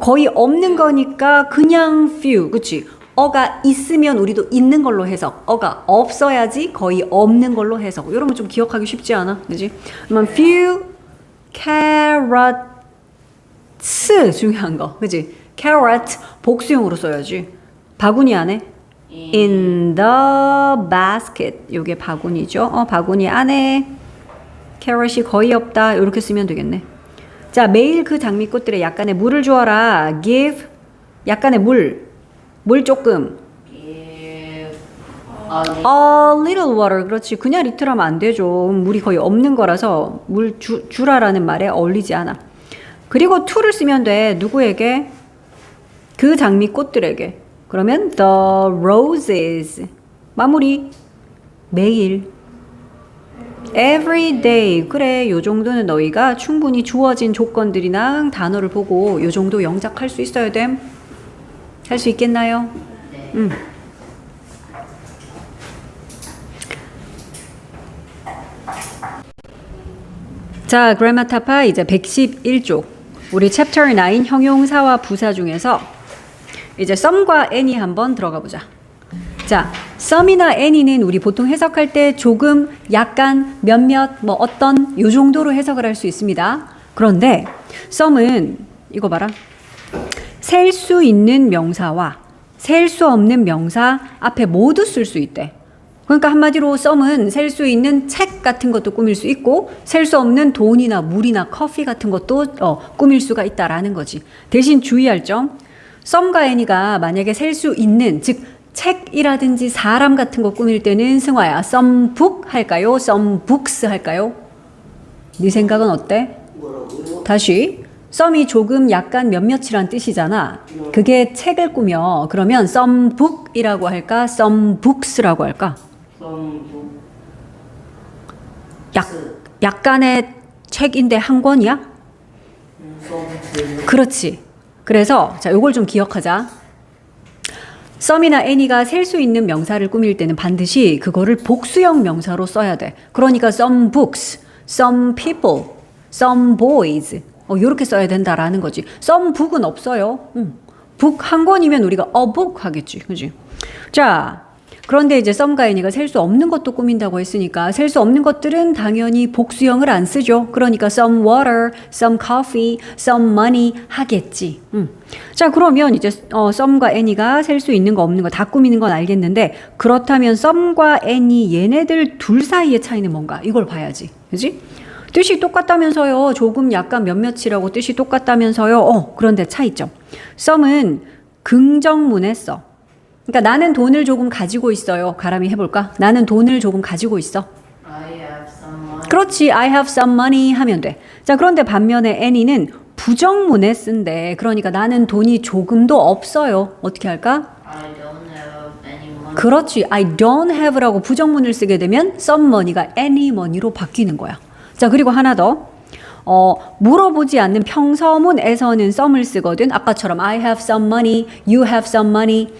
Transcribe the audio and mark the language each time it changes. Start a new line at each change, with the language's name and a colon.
Korean: 거의 없는 거니까 그냥 few. 그치? 어가 있으면 우리도 있는 걸로 해석. 어가 없어야지 거의 없는 걸로 해석. 이러면 좀 기억하기 쉽지 않아? 그치? 그러면
English: few carrots
Korean: 중요한 거. 그치? carrot 복수형으로 써야지. 바구니 안에
English: in the basket.
Korean: 요게 바구니죠. 바구니 안에 캐럿이 거의 없다. 이렇게 쓰면 되겠네. 자, 매일 그 장미꽃들에 약간의 물을 주어라.
English: give
Korean: 약간의 물 조금.
English: give, a little water.
Korean: 그렇지. 그냥 리틀 하면 안 되죠. 물이 거의 없는 거라서 물 주라라는 말에 어울리지 않아. 그리고 to를 쓰면 돼. 누구에게? 그 장미꽃들에게. 그러면
English: the roses
Korean: 마무리. 매일
English: every day.
Korean: 그래 요 정도는 너희가 충분히 주어진 조건들이랑 단어를 보고 요 정도 영작할 수 있어야 됨. 할 수 있겠나요? 네. 자, 그래마타파 이제 111쪽. 우리 챕터 9 형용사와 부사 중에서 이제 some과 any 한번 들어가 보자. 자, some이나 any는 우리 보통 해석할 때 조금, 약간, 몇몇, 뭐 어떤 요 정도로 해석을 할 수 있습니다. 그런데 some은 이거 봐라. 셀 수 있는 명사와 셀 수 없는 명사 앞에 모두 쓸 수 있대. 그러니까 한마디로 some은 셀 수 있는 책 같은 것도 꾸밀 수 있고 셀 수 없는 돈이나 물이나 커피 같은 것도 꾸밀 수가 있다라는 거지. 대신 주의할 점, 썸과 애니가 만약에 셀 수 있는, 즉 책이라든지 사람 같은 거 꾸밀 때는 승화야.
English: some book
Korean: 할까요?
English: some books 할까요?
Korean: 네 생각은 어때? 뭐라고요? 다시. 썸이 조금 약간 몇몇이란 뜻이잖아. 그게 책을 꾸며. 그러면
English: some book
Korean: 이라고 할까?
English: some books
Korean: 라고 할까?
English: 썸북
Korean: 약간의 책인데 한 권이야?
English: 썸북
Korean: 그렇지. 그래서 자, 요걸 좀 기억하자. 썸이나 애니가 셀 수 있는 명사를 꾸밀 때는 반드시 그거를 복수형 명사로 써야 돼. 그러니까
English: some books, some people, some boys
Korean: 요렇게 써야 된다라는 거지.
English: some book
Korean: 은 없어요. book 한 권이면 우리가
English: a book
Korean: 하겠지. 그지? 자, 그런데 이제 썸과 애니가 셀 수 없는 것도 꾸민다고 했으니까 셀 수 없는 것들은 당연히 복수형을 안 쓰죠. 그러니까
English: some water, some coffee, some money
Korean: 하겠지. 자, 그러면 이제 썸과 애니가 셀 수 있는 거 없는 거 다 꾸미는 건 알겠는데 그렇다면 썸과 애니 얘네들 둘 사이의 차이는 뭔가? 이걸 봐야지. 그지? 뜻이 똑같다면서요. 조금 약간 몇몇이라고 뜻이 똑같다면서요. 그런데 차이점. 썸은 긍정문에 써. 그러니까 나는 돈을 조금 가지고 있어요. 가람이 해볼까? 나는 돈을 조금 가지고 있어.
English: I have some money.
Korean: 그렇지.
English: I have some money
Korean: 하면 돼. 자, 그런데 반면에 애니는 부정문에 쓴대. 그러니까 나는 돈이 조금도 없어요. 어떻게 할까?
English: I don't have any money.
Korean: 그렇지.
English: I don't have
Korean: 라고 부정문을 쓰게 되면
English: some money
Korean: 가
English: any money
Korean: 로 바뀌는 거야. 자, 그리고 하나 더. 물어보지 않는 평서문에서는 some을 쓰거든. 아까처럼
English: I have some money, you have some money.